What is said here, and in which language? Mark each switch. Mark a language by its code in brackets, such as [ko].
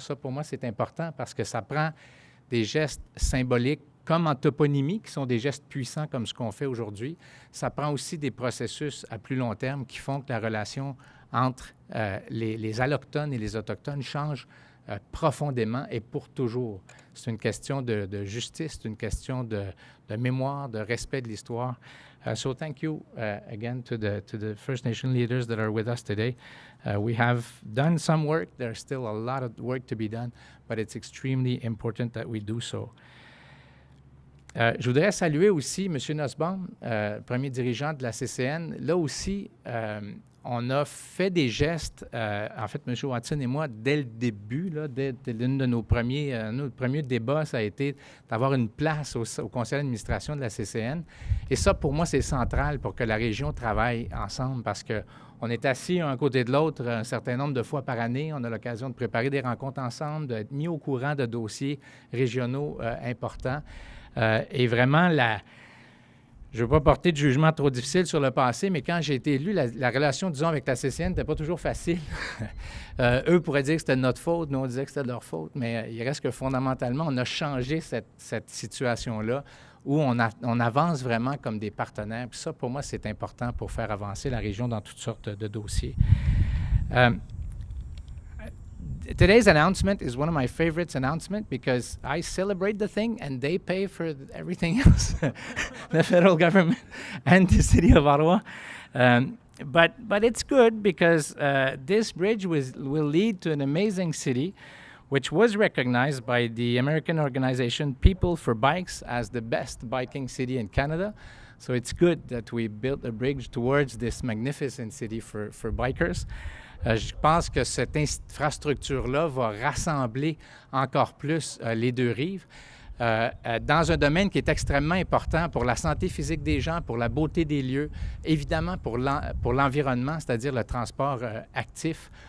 [fr] Ça, pour moi, c'est important parce que ça prend des gestes symboliques comme en toponymie, qui sont des gestes puissants comme ce qu'on fait aujourd'hui. Ça prend aussi des processus à plus long terme qui font que la relation entre les allochtones et les autochtones change profondément et pour toujours. C'est une question de justice, c'est une question de mémoire, de respect de l'histoire. [en] So thank you again to the First Nation leaders that are with us today. We have done some work. There's still a lot of work to be done, but it's extremely important that we do so. [fr] Je voudrais saluer aussi M. Nussbaum, premier dirigeant de la CCN. Là aussi, on a fait des gestes, en fait, M. Watson et moi, dès le début, là, dès l'une de nos premiers débats, ça a été d'avoir une place au conseil d'administration de la CCN. Et ça, pour moi, c'est central pour que la région travaille ensemble parce qu'on est assis un côté de l'autre un certain nombre de fois par année. On a l'occasion de préparer des rencontres ensemble, d'être mis au courant de dossiers régionaux importants. Et vraiment, je ne veux pas porter de jugement trop difficile sur le passé, mais quand j'ai été élu, la relation, disons, avec la CCN n'était pas toujours facile. Eux pourraient dire que c'était de notre faute, nous, on disait que c'était de leur faute, mais il reste que fondamentalement, on a changé cette situation-là où on avance vraiment comme des partenaires. Puis ça, pour moi, c'est important pour faire avancer la région dans toutes sortes de dossiers. [en] Today's announcement is one of my favorite announcements because I celebrate the thing and they pay for everything else, the federal government and the city of Ottawa. But it's good because this bridge will lead to an amazing city, which was recognized by the American organization People for Bikes as the best biking city in Canada. So it's good that we built a bridge towards this magnificent city for bikers. [fr] Je pense que cette infrastructure-là va rassembler encore plus les deux rives dans un domaine qui est extrêmement important pour la santé physique des gens, pour la beauté des lieux, évidemment pour l'environnement, c'est-à-dire le transport actif.